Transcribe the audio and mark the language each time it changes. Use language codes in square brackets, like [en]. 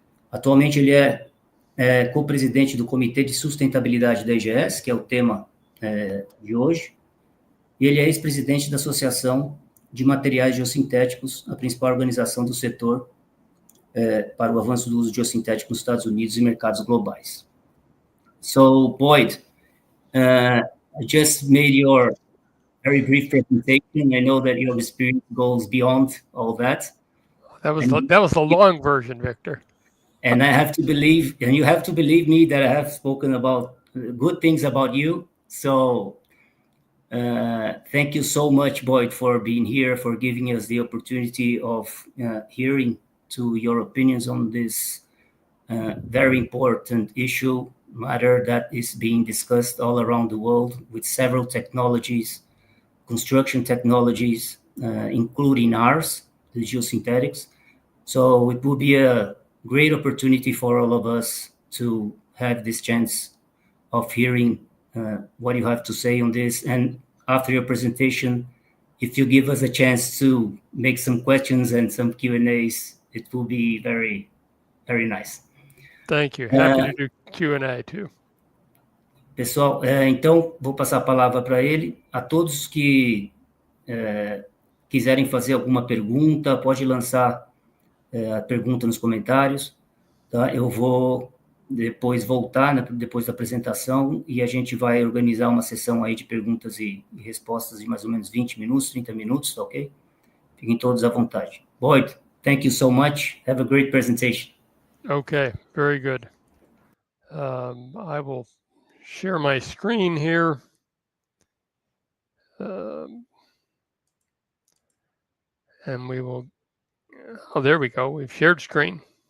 [pt] Atualmente, ele é co-presidente do Comitê de Sustentabilidade da IGS, que é o tema de hoje, e ele é ex-presidente da Associação de Materiais Geossintéticos, a principal organização do setor para o avanço do uso geossintético nos Estados Unidos e mercados globais. [en] So, Boyd, I just made your very brief presentation. I know that your experience goes beyond all that. That was the long version, Victor. And I have to believe, and you have to believe me that I have spoken about good things about you. So thank you so much, Boyd, for being here, for giving us the opportunity of hearing to your opinions on this very important matter that is being discussed all around the world with several technologies, construction technologies, including ours, the geosynthetics. So it will be a great opportunity for all of us to have this chance of hearing what you have to say on this. And after your presentation, if you give us a chance to make some questions and some Q&As, it will be very, very nice. Thank you. Happy to do Q&A too. [pt] Pessoal, então vou passar a palavra para ele. A todos que quiserem fazer alguma pergunta, pode lançar a pergunta nos comentários, tá? Eu vou depois voltar, né, depois da apresentação, e a gente vai organizar uma sessão aí de perguntas e respostas de mais ou menos 20 minutos, 30 minutos, ok? Fiquem todos à vontade. Boyd, [en] thank you so much. Have a great presentation. Okay, very good. I will share my screen here. And we will, oh, there we go. We've shared screen.